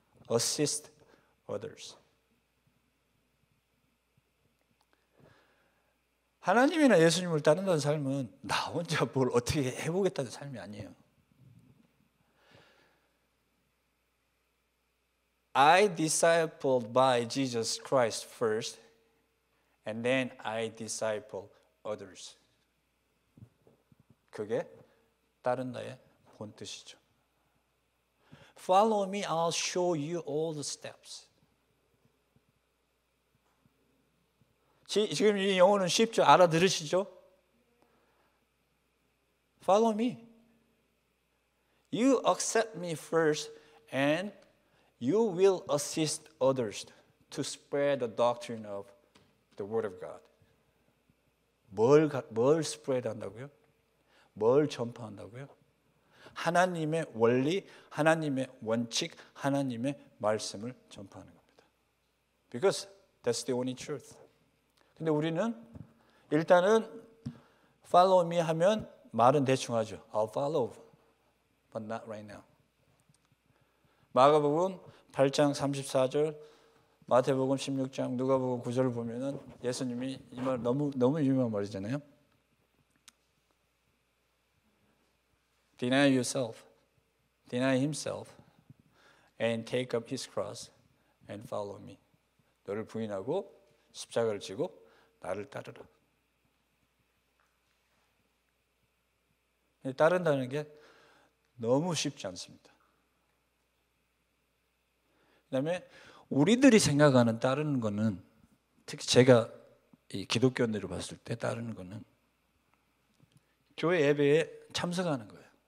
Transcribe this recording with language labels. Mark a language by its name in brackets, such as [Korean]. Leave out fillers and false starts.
[English] assist others. [Korean] 하나님이나 예수님을 따른다는 삶은 나 혼자 뭘 어떻게 해보겠다는 삶이 아니에요. [English] I discipled by Jesus Christ first, and then I disciple others. [Korean] 그게 따른다의 본 뜻이죠. [English] Follow me, I'll show you all the steps. [Korean] 지금 이 영어는 쉽죠? 알아들으시죠? [English] Follow me. You accept me first, and you will assist others to spread the doctrine of the Word of God. [Korean] 뭘 spread 한다고요? 뭘 전파한다고요? 하나님의 원리, 하나님의 원칙, 하나님의 말씀을 전파하는 겁니다. [English] Because that's the only truth. [Korean] 근데 우리는 일단은 [English] follow me [Korean] 하면 말은 대충 하죠. [English] I'll follow, but not right now. [Korean] 마가복음 8장 34절, 마태복음 16장, 누가복음 9절을 보면은 예수님이 이 말 너무 유명한 말이잖아요. [English] Deny yourself, deny himself, and take up his cross and follow me. [Korean] 너를 부인하고 십자가를 지고 나를 따르라. 따른다는 게 너무 쉽지 않습니다. 그다음에 우리들이 생각하는 따르는 거는, 특히 제가 이 기독교인들을 봤을 때 따르는 거는 교회 예배에 참석하는 거예요.